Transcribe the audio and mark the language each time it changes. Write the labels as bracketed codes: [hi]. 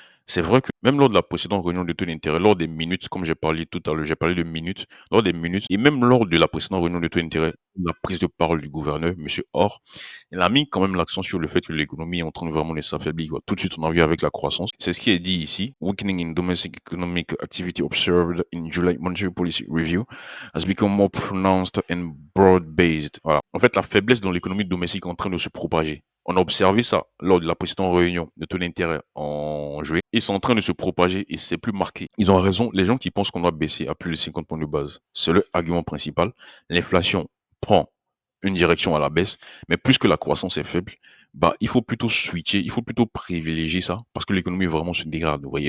[fr] C'est vrai que même lors de la précédente réunion de taux d'intérêt, lors des minutes, comme j'ai parlé tout à l'heure, j'ai parlé de minutes, lors des minutes, et même lors de la précédente réunion de taux d'intérêt, la prise de parole du gouverneur, monsieur Orr, il a mis quand même l'accent sur le fait que l'économie est en train de vraiment de s'affaiblir, quoi. Tout de suite, on a vu avec la croissance. C'est ce qui est dit ici. [en] Weakening in domestic economic activity observed in July Monetary Policy Review has become more pronounced and broad-based. [fr] Voilà. En fait, la faiblesse dans l'économie domestique est en train de se propager. On a observé ça lors de la précédente réunion de taux d'intérêt en juillet. Ils sont en train de se propager et c'est plus marqué. Ils ont raison. Les gens qui pensent qu'on doit baisser à plus de 50 points de base, c'est le argument principal. L'inflation prend une direction à la baisse, mais plus que la croissance est faible, bah, il faut plutôt switcher, il faut plutôt privilégier ça parce que l'économie vraiment se dégrade, vous voyez.